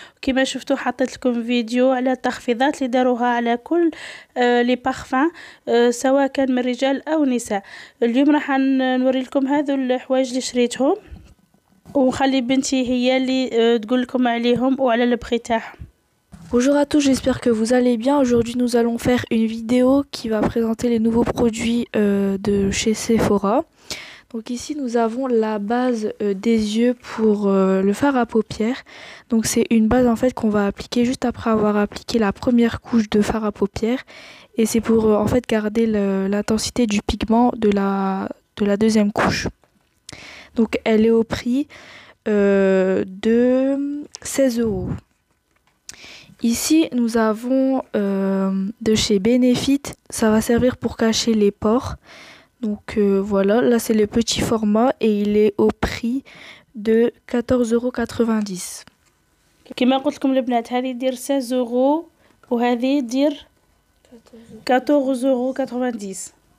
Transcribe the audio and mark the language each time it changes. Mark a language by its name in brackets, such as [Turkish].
[Arabic] كما شفتوا حطيت لكم فيديو على التخفيضات اللي داروها على كل لي بارفان سواء كان من رجال او نساء. اليوم راح نوري لكم هذو الحوايج اللي شريتهم، وخلي بنتي هي اللي تقول لكم عليهم وعلى البخي تاعهم. [French] Bonjour à tous, j'espère que vous allez bien. Aujourd'hui nous allons faire une vidéo qui va présenter les nouveaux produits de chez Sephora. Donc ici nous avons la base des yeux pour le fard à paupières. Donc c'est une base en fait qu'on va appliquer juste après avoir appliqué la première couche de fard à paupières. Et c'est pour en fait garder l'intensité du pigment de la deuxième couche. Donc elle est au prix de 16 €. Ici, nous avons de chez Benefit, ça va servir pour cacher les pores. Donc voilà, là c'est le petit format et il est au prix de 14,90 €. [Arabic] كما قلت لكم البنات هذه دير 16 € وهذه دير 14,90 €.